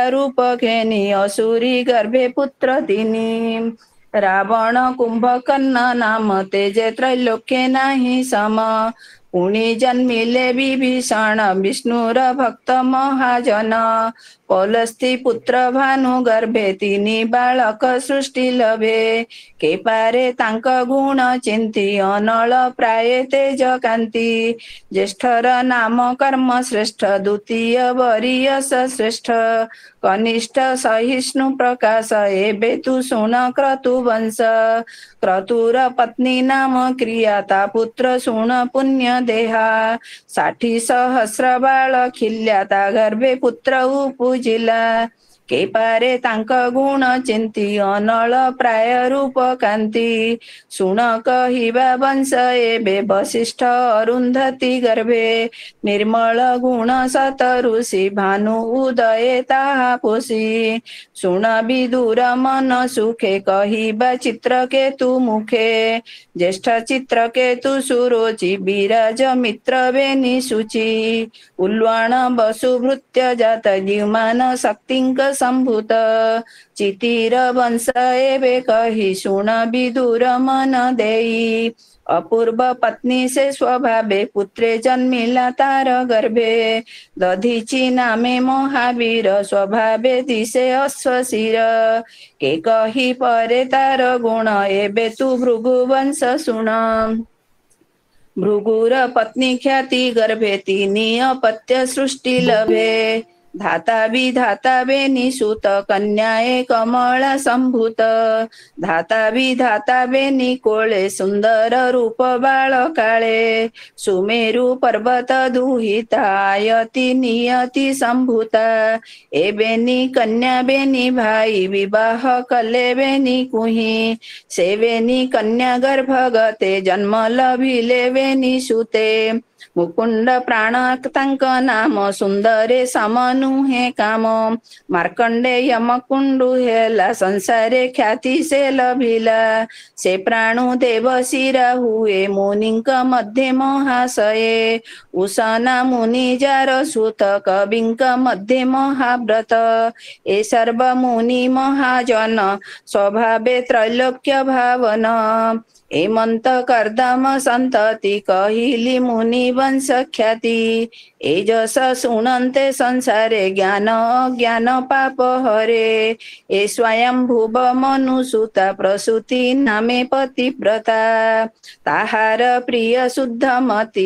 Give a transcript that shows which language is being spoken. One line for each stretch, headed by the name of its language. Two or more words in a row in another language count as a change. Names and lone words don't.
Odia: ରୂପ ଘେନି ଅସୁରୀ ଗର୍ଭେ ପୁତ୍ର ତିନି ରାବଣ କୁମ୍ଭକର୍ଣ୍ଣ ନାମ ତେଜେ ତ୍ରୈଲୋକ୍ୟେ ନାହିଁ ସମ ପୁଣି ଜନ୍ମିଲେ ବିଭୀଷଣ ବିଷ୍ଣୁର ଭକ୍ତ ମହାଜନ ପୌଲସ୍ତି ପୁତ୍ର ଭାନୁ ଗର୍ଭେ ତିନି ବାଳକ ସୃଷ୍ଟି ଲଭେ କେ ପାରେ ତାଙ୍କ ଗୁଣ ଚିନ୍ତି ଅନଳ ପ୍ରାୟ ତେଜ କାନ୍ତି ଜ୍ୟେଷ୍ଠର ନାମ କର୍ମ ଶ୍ରେଷ୍ଠ ଦ୍ୱିତୀୟ ବରୀୟସ ଶ୍ରେଷ୍ଠ କନିଷ୍ଠ ସହିଷ୍ଣୁ ପ୍ରକାଶ ଏବେ ତୁ ଶୁଣ କ୍ରତୁ ବଂଶ କ୍ରତୁର ପତ୍ନୀ ନାମ କ୍ରିୟାତା ପୁତ୍ର ଶୁଣ ପୁଣ୍ୟ ଦେହା 60 ସହସ୍ର ବାଳ ଖିଲ୍ୟାତା ଗର୍ଭେ ପୁତ୍ର ଉପୁଜିଲା କେ ପାରେ ତାଙ୍କ ଗୁଣ ଚିନ୍ତି ଅନଳ ପ୍ରାୟ ରୂପ କାନ୍ତି ଶୁଣ କହିବା ବଂଶ ଏବେ ବଶିଷ୍ଠ ଅରୁନ୍ଧତୀ ଗର୍ଭେ ନିର୍ମଳ ଗୁଣ ସତ ଋଷି ଭାନୁ ଉଦୟେ ତାହା ପୋଷି ଶୁଣ ବିଦୁର ମନ ସୁଖେ କହିବା ଚିତ୍ରକେତୁ ମୁଖେ ଜ୍ୟେଷ୍ଠ ଚିତ୍ରକେତୁ ସୁରୋଚି ବିରାଜ ମିତ୍ର ବେନି ଶୁଚି ଉଲ୍ୱାଣ ବସୁଭୃତ୍ୟ ଜାତ ଦ୍ୟୁମାନ ଶକ୍ତିଙ୍କ ସମ୍ଭୂତ ଚିତିର ବଂଶ ଏବେ କହି ଶୁଣ ବିଦୁର ମନ ଦେଇ ଅପୂର୍ବ ପତ୍ନୀ ସେ ସ୍ୱଭାବେ ପୁତ୍ରେ ଜନ୍ମିଲା ତାର ଗର୍ଭେ ଦଧୀଚି ନାମେ ମହାବୀର ସ୍ୱଭାବେ ଦିଶେ ଅଶ୍ୱଶିର କେ କହି ପାରେ ତାର ଗୁଣ ଏବେ ତୁ ଭୃଗୁବଂଶ ଶୁଣ ଭୃଗୁର ପତ୍ନୀ ଖ୍ୟାତି ଗର୍ଭେ ତିନି ଅପତ୍ୟ ସୃଷ୍ଟି ଲଭେ ଧାତା ବିଧାତା ବେନି ସୁତ କନ୍ୟାଏ କମଳା ସମ୍ଭୂତ ଧାତା ବିଧାତା ବେନି କୋଳେ ସୁନ୍ଦର ରୂପ ବାଳ କାଳେ ସୁମେରୁ ପର୍ବତ ଦୁହିତା ଆୟତୀ ନିୟତୀ ସମ୍ଭୂତା ଏ ବେନି କନ୍ୟା ବେନି ଭାଇ ବିବାହ କଲେ ବେନି କୁହି ସେ ବେନି କନ୍ୟା ଗର୍ଭଗତେ ଜନ୍ମ ଲଭିଲେ ବେନି ସୁତେ ମୁକୁଣ୍ଡ ପ୍ରାଣ ତାଙ୍କ ନାମ ସୁନ୍ଦରେ ସମନୁହେ କାମ ମାର୍କଣ୍ଡେ ଯମକୁଣ୍ଡୁ ହେଲା ସଂସାରେ ଖ୍ୟାତି ସେ ଲଭିଲା ସେ ପ୍ରାଣୁ ଦେବ ଶିରା ହୁଏ ମୁନିଙ୍କ ମଧ୍ୟେ ମହାଶୟେ ଉଷନା ମୁନି ଯାର ସୁତ କବିଙ୍କ ମଧ୍ୟେ ମହାବ୍ରତ ଏ ସର୍ବ ମୁନି ମହାଜନ ସ୍ୱଭାବେ ତ୍ରୈଲୋକ୍ୟ ଭାବନ ଏମନ୍ତ କର୍ଦ୍ଦମ ସନ୍ତତି କହିଲି ମୁନି ବଂଶ ଖ୍ୟାତି ଏ ଯଶ ଶୁଣନ୍ତେ ସଂସାରେ ଜ୍ଞାନ ଅଜ୍ଞାନ ପାପ ହରେ ଏ ସ୍ୱୟଂ ଭୁବ ମନୁସୁତା ପ୍ରସୂତି ନାମେ ପତିବ୍ରତା ତାହାର ପ୍ରିୟ ଶୁଦ୍ଧ ମତି